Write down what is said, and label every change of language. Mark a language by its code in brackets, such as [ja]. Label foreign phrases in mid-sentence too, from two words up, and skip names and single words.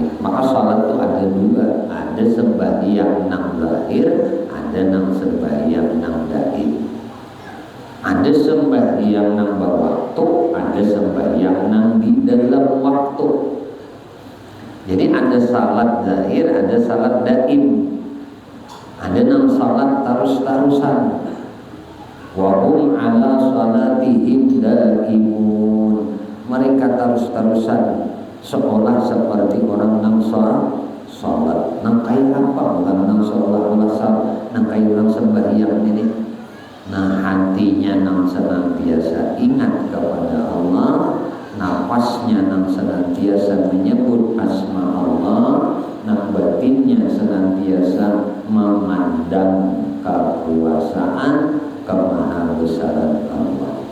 [bjn] Maka salat itu ada dua, ada sembahyang nang zahir, ada nang sembahyang nang daim. Ada sembahyang nang berwaktu, ada sembahyang nang di dalam waktu. Jadi ada salat zahir, ada salat daim. Ada nang salat terus-terusan. [ar] وهم على صلاتهم دائمون. [bjn] Mereka terus-terusan seolah seperti orang nang salat. Nang kaya apa? Orang nang salat, nang kaya orang sembahyang ini. Nah hatinya nang senantiasa ingat kepada Allah, nafasnya nang senantiasa menyebut asma Allah, nang batinnya senantiasa memandang kekuasaan kemahabesaran Allah.